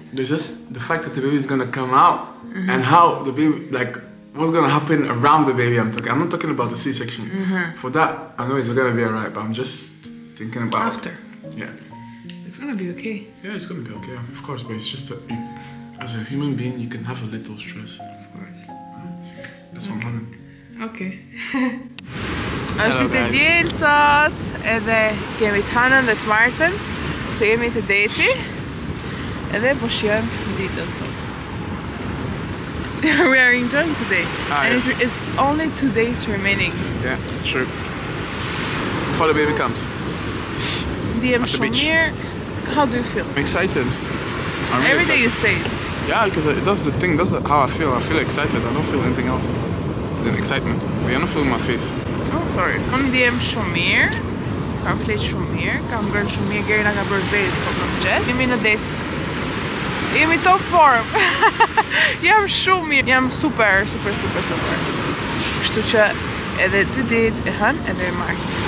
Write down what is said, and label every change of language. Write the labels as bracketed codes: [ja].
[en] There's just the fact that the baby is gonna come out and how the baby, like, what's gonna happen around the baby. I'm not talking about the C-section. For that, I know it's gonna be alright, but I'm just thinking about After. Yeah. It's gonna be okay. Yeah, it's gonna be okay, of course. But it's just that as a human being, you can have a little stress. Of course. That's what I'm having. Okay. [sq] Është ditë e diel sot, edhe kemi të Hanën dhe të Martën, se jemi të deti, edhe po shijojmë ditën sot. [en] We are enjoying today. And yes. it's only 2 days remaining. Yeah, true. Before the baby comes. [sq] Ndihem shumë mirë. [en] How do you feel? I'm excited. I'm really Every day you say it. Yeah, because that's the thing. That's how I feel. I feel excited. I don't feel anything else than excitement. But I don't feel in my face. Oh, sorry. [sq] Unë ndihem shumë mirë. Kam flet shumë mirë. Kam ngrënë shumë mirë. Geri na ka bërë vezë sot në mëngjes. Jemi në det. Jemi top form. Jam shumë mirë. Jam super. Kështu që edhe 2 ditë e hën edhe e marrë.